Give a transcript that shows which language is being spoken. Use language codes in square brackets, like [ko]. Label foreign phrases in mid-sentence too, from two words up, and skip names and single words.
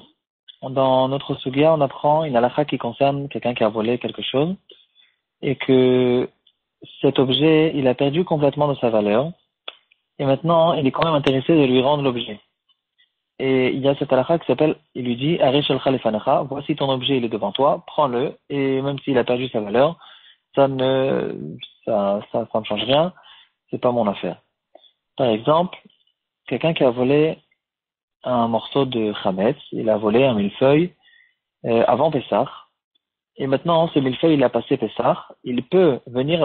[fr] Dans notre sugia, on apprend une halakha qui concerne quelqu'un qui a volé quelque chose et que cet objet, il a perdu complètement de sa valeur et maintenant, il est quand même intéressé de lui rendre l'objet. Et il y a cette halakha qui s'appelle, il lui dit, [he] הרי שלך לפניך, [fr] voici ton objet, il est devant toi, prends-le, et même s'il a perdu sa valeur, ça ne change rien, c'est pas mon affaire. Par exemple, quelqu'un qui a volé un morceau de chametz, il a volé un millefeuille avant Pessah, et maintenant ce millefeuille il a passé Pessah, il peut venir